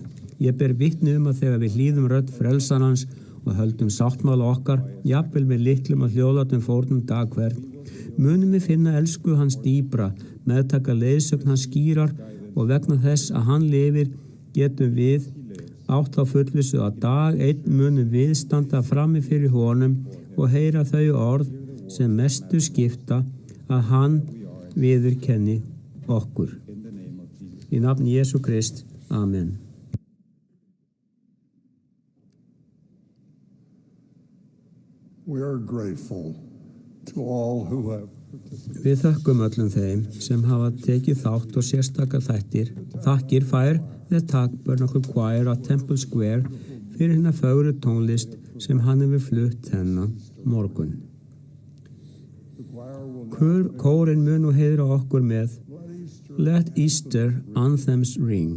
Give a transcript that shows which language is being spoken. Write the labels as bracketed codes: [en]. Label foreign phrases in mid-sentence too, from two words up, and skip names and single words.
[is] Ég ber vitni að þegar við hlýðum rödd frelsarans og höldum sáttmála okkar, jafnvel með litlum og hljóðlátum fórnum dag hvern, munum við finna elsku hans dýpra, meðtaka leiðsögn hans skýrar og vegna þess að hann lifir getum við átt á fullvissu að dag einn munum við standa frammi fyrir honum og heyra þau orð sem mestu skipta að hann viðurkenni okkur. Í nafni Jesú Krist. Amen. [en] We are grateful to all who have [is] Við þökkum öllum þeim sem hafa tekið þátt og sérstakar þættir. Þakkir fær The Tabernacle Choir á Temple Square fyrir hina fögru tónlist sem hann hefur flutt þennan morgun. Kórinn mun nú heiðra okkur með Let Easter Anthems Ring.